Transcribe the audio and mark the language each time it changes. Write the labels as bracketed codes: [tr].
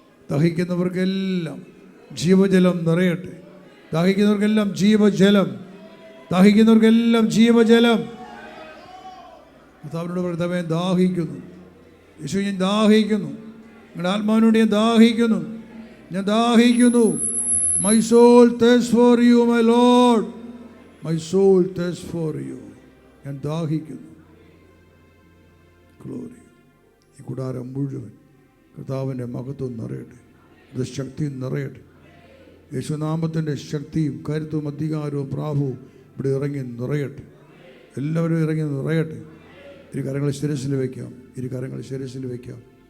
[ml] ദാഹിക്കുന്നവർക്കെല്ലാം ജീവജലം നിറയട്ടെ. ദാഹിക്കുന്നവർക്കെല്ലാം ജീവജലം, ദാഹിക്കുന്നവർക്കെല്ലാം ജീവജലം. കർത്താവിനോട് കർത്താവേ ദാഹിക്കുന്നു, യേശു ഞാൻ ദാഹിക്കുന്നു, നിങ്ങളുടെ ആത്മാവിനോട് ഞാൻ ദാഹിക്കുന്നു, ഞാൻ ദാഹിക്കുന്നു. [en] My soul thirsts for you, my Lord. My soul thirsts for you. [ml] ഞാൻ ദാഹിക്കുന്നു. [en] Glory. [ml] ഈ കൂടാരം മുഴുവൻ കർത്താവിൻ്റെ മഹത്വം നിറയട്ടെ, അത് ശക്തി നിറയട്ടെ. യേശുനാമത്തിൻ്റെ ശക്തിയും കരുത്തും അധികാരവും പ്രാഭവും ഇവിടെ ഇറങ്ങി നിറയട്ടെ. എല്ലാവരും ഇറങ്ങി നിറയട്ടെ. ഇരു കരങ്ങൾ ശിരസിൽ വയ്ക്കാം, ഇരു കരങ്ങൾ ശിരസിൽ വയ്ക്കാം.